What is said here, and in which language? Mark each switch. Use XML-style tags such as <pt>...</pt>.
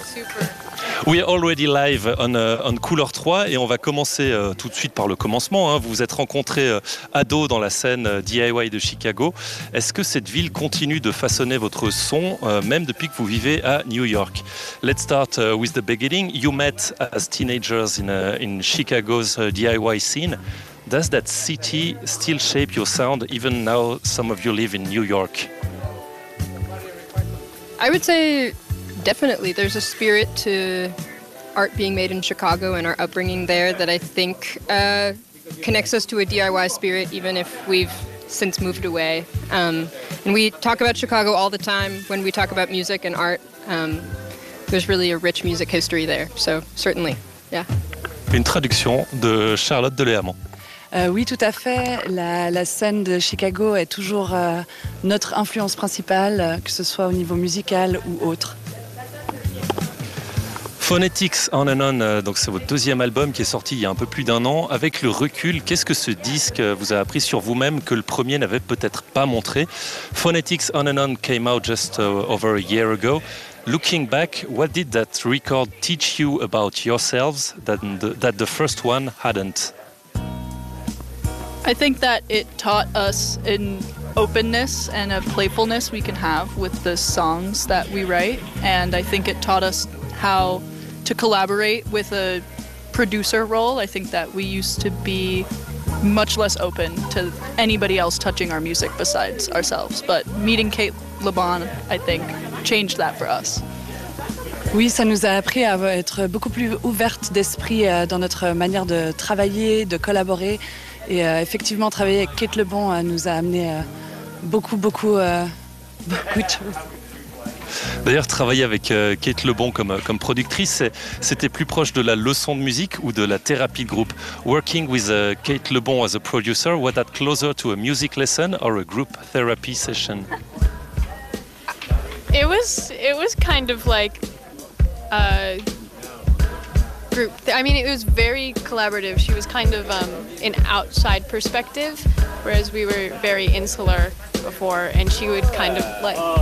<fr>Super.</fr> <en>We are already live on Couleur 3</en> <fr>et on va commencer tout de suite par le commencement. Hein. Vous vous êtes rencontrés ado dans la scène DIY de Chicago. Est-ce que cette ville continue de façonner votre son même depuis que vous vivez à New York?</fr> <en>Let's start with the beginning. You met as teenagers in Chicago's DIY scene. Does that city still shape your sound even now some of you live in New York? I would say definitely, there's a spirit to art being made in Chicago and our upbringing there that I think connects us to a DIY spirit, even if we've since moved away. And we talk about Chicago all the time when we talk about music and art. There's really a rich music history there, so certainly, yeah.</en> <fr>Une traduction de Charlotte Deléamont. Oui, tout à fait. La scène de Chicago est toujours notre influence principale, que ce soit au niveau musical ou autre. Phonetics On and On, donc c'est votre deuxième album qui est sorti il y a un peu plus d'un an. Avec le recul, qu'est-ce que ce disque vous a appris sur vous-même que le premier n'avait peut-être pas montré?</fr> <en>Phonetics On and On came out just over a year ago. Looking back, what did that record teach you about yourselves that the first one hadn't? I think that it taught us an openness and a playfulness we can have with the songs that we write, and I think it taught us how to collaborate with a producer role. I think that we used to be much less open to anybody else touching our music besides ourselves, but meeting Kate Lebon, I think, changed that for us.</en> <fr>Oui, ça nous a appris à être beaucoup plus ouvertes d'esprit dans notre manière de travailler, de collaborer. Et effectivement, travailler avec Kate Lebon nous a amené beaucoup de choses. D'ailleurs, travailler avec Kate Lebon comme productrice, c'était plus proche de la leçon de musique ou de la thérapie de groupe.</fr> <en>Working with Kate Lebon as a producer, was that closer to a music lesson or a group therapy session? It was kind of like group. I mean, it was very collaborative. She was kind of an outside perspective, whereas we were very insular before, and she would kind of like.</en>